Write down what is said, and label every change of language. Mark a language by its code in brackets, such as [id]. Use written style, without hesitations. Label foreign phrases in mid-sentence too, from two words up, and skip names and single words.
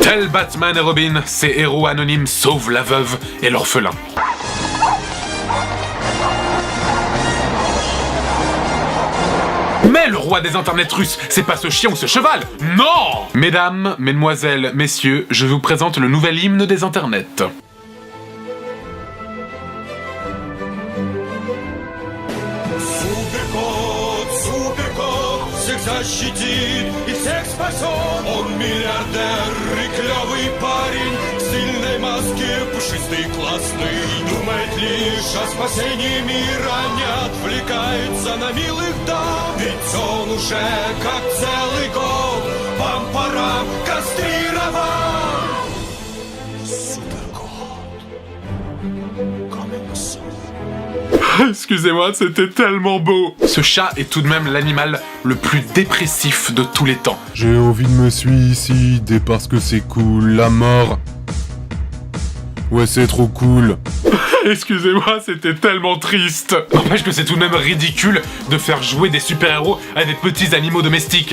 [fr] Tels Batman et Robin, ces héros anonymes sauvent la veuve et l'orphelin. Mais le roi des internets russes, c'est pas ce chien ou ce cheval, non! Mesdames, mesdemoiselles, messieurs, je vous présente le nouvel hymne des internets. [ru] Защитит и всех спасет. Он миллиардер и клевый парень, в стильной маске, пушистый, классный. Думает лишь о спасении мира, не отвлекается на милых дам. Ведь он уже как целый год пам-парам кастрирован. Суперкот. [en] Coming soon. [fr] Excusez-moi, c'était tellement beau. Ce chat est tout de même l'animal le plus dépressif de tous les temps. J'ai envie de me suicider parce que c'est cool, la mort. Ouais, c'est trop cool. Excusez-moi, c'était tellement triste. N'empêche que c'est tout de même ridicule de faire jouer des super-héros à des petits animaux domestiques.